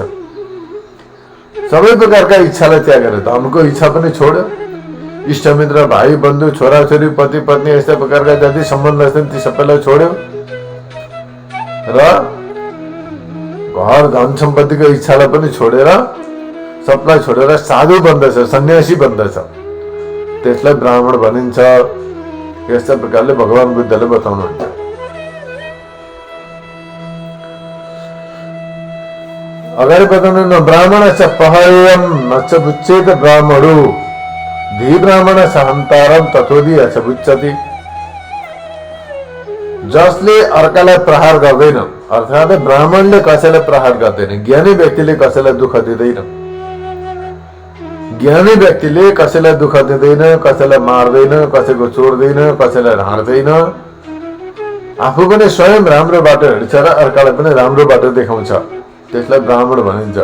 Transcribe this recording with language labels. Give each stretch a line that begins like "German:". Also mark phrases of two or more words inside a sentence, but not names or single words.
Nepali: सबै प्रकारका इच्छालाई त्याग गरे, धनको इच्छा पनि छोड्यो, इष्टमित्र भाइ बन्धु छोराछोरी पति पत्नी यस्ता प्रकारका जति सम्बन्ध छन् ती सबैलाई छोड्यो र घर धन सम्पत्तिको इच्छालाई पनि छोडेर, सबलाई छोडेर साधु बन्दछ, सन्यासी बन्दछ, त्यसलाई ब्राह्मण भनिन्छ। यस्ता प्रकारले भगवान बुद्धले बताउनुहुन्छ। अगाडि बताउनु
Pali: न ब्राह्मण च पहयम न च बुच्चेत ब्राह्मणो धी ब्राह्मण च हन्तारम तथोदी च बुच्चति।
Nepali: जसले अर्कालाई प्रहार गर्दैन, अर्थात् ब्राह्मणले कसैलाई प्रहार गर्दैन, ज्ञानी व्यक्तिले कसैलाई दुःख दिँदैन, ज्ञानी व्यक्तिले कसैलाई दुःख दिँदैन, कसैलाई मार्दैन, कसैको चोर्दैन, कसैलाई ढाँट्दैन, आफू पनि स्वयं राम्रो बाटो हिँड्छ र अर्कालाई पनि राम्रो बाटो देखाउँछ, त्यसलाई ब्राह्मण भनिन्छ।